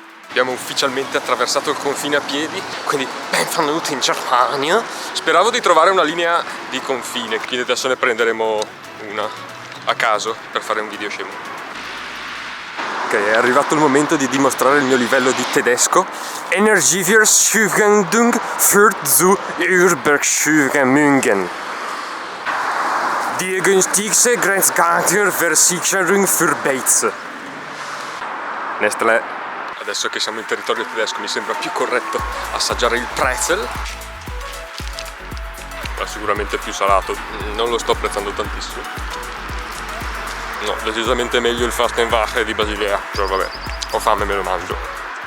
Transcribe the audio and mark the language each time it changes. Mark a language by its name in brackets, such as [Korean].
[Italian] Abbiamo ufficialmente attraversato il confine a piedi, quindi benvenuti in Germania. Speravo di trovare una linea di confine, quindi adesso ne prenderemo una a caso per fare un video scemo. Ok, è arrivato il momento di dimostrare il mio livello di tedesco. [German] Energieverschöpfung führt zu Überbergschöpfungen. Die günstigste Grenzgarantie-Versicherung für Bates. Nestlé. [Italian] Adesso che siamo in territorio tedesco mi sembra più corretto assaggiare il pretzel, ma sicuramente più salato, non lo sto apprezzando tantissimo. No, decisamente meglio il Fastenwache di Basilea, però vabbè, ho fame e me lo mangio.